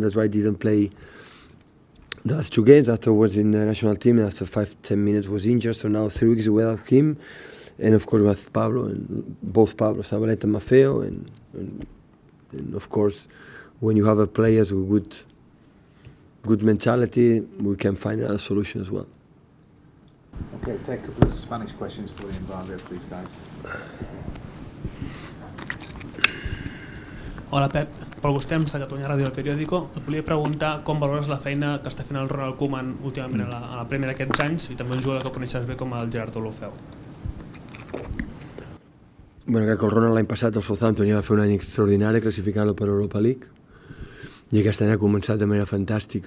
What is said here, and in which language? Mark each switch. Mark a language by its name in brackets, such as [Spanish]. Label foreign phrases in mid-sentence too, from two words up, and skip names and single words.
[English] That's why I didn't play the last 2 games. Afterwards in the national team, after 5-10 minutes was injured, so now 3 weeks without him, and of course with Pablo, and both Pablo Zabaleta and Maffeo, and of course, when you have a players with good mentality, we can find a solution as well. Okay, take a couple of Spanish questions for the embargo, please, guys. [Catalan] Hola Pep, Pol Gustems de Catalunya Ràdio El Periódico. Et volia preguntar com valores la feina que està fent el Ronald Koeman últimament a la Premier d'aquests anys i també un jugador que coneixes bé com el Gerardo Lofeu. Bueno, crec que el Ronald l'any passat el Southampton va fer un any extraordinari classificant-lo per Europa League i aquest any ha començat de manera fantàstica.